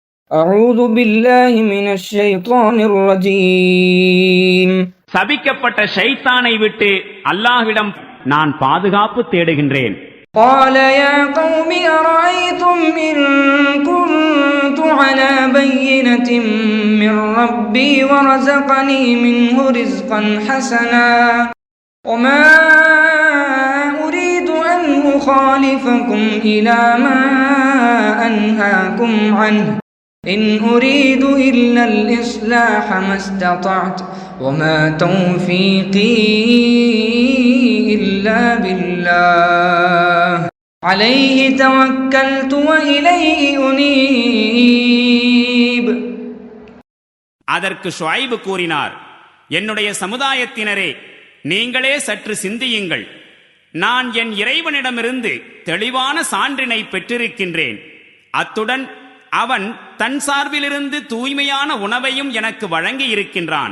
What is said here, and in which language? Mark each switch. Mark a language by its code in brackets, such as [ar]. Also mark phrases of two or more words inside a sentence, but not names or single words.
[ar] أعوذ بالله من الشيطان الرجيم. [ta] சபிக்கப்பட்ட ஷைத்தானை விட்டு அல்லாஹ்விடம் நான் பாதுகாப்பு தேடுகின்றேன். [ar] قال يا قوم أرأيتم إن كنت على بينة من ربي ورزقني منه رزقا حسنا وما أريد أن أخالفكم إلى ما أنهاكم عنه إن أريد إلا الإصلاح ما استطعت وما توفيقي إلا بالله عليه توكلت وإليه أنيب. [ta] அதற்கு ஷுஐப் கூறினார், என்னுடைய சமுதாயத்தினரே, நீங்களே சற்று சிந்தியுங்கள். நான் என் இறைவனிடமிருந்து தெளிவான சான்றினை பெற்றிருக்கின்றேன். அத்துடன் அவன் தன் சார்பிலிருந்து தூய்மையான உணவையும் எனக்கு வழங்கி இருக்கின்றான்.